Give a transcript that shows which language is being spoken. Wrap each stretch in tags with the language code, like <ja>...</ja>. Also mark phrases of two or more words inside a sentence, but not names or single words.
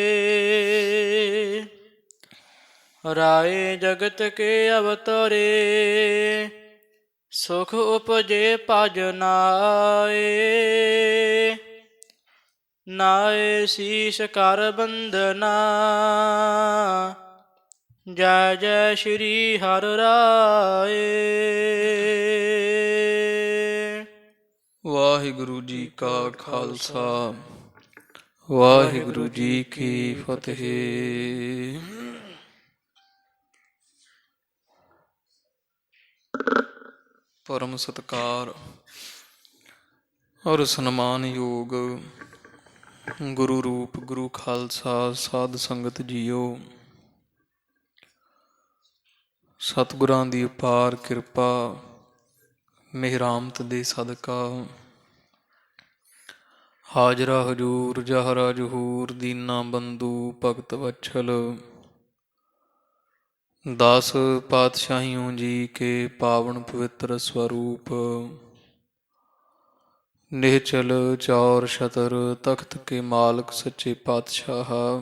<hi>राय जगत के अवतरे सुख उपजे पज नाए नाए शीश कर बंदना जय जय श्री हर राय।</hi> <pa>ਵਾਹਿਗੁਰੂ ਜੀ ਕਾ ਖਾਲਸਾ ਵਾਹਿਗੁਰੂ ਜੀ ਕੀ ਫ਼ਤਿਹ। ਪਰਮ ਸਤਿਕਾਰ ਔਰ ਸਨਮਾਨ ਯੋਗ ਗੁਰੂ ਰੂਪ ਗੁਰੂ ਖ਼ਾਲਸਾ ਸਾਧ ਸੰਗਤ ਜੀਓ, ਸਤਿਗੁਰਾਂ ਦੀ ਅਪਾਰ ਕਿਰਪਾ ਮਿਹਰਾਮਤ ਦੇ ਸਦਕਾ ਹਾਜ਼ਰਾ ਹਜੂਰ ਜਹਰਾ ਜਹੂਰ ਦੀਨਾ ਬੰਦੂ ਭਗਤ ਵਛਲ। 10 ਪਾਤਸ਼ਾਹੀਓਂ ਜੀ ਕੇ ਪਾਵਨ ਪਵਿੱਤਰ ਸਵਰੂਪ। ਨਿਹਚਲ ਚੌਰ ਛਤਰ ਤਖਤ ਕੇ ਮਾਲਕ ਸੱਚੇ ਪਾਤਸ਼ਾਹ।</pa>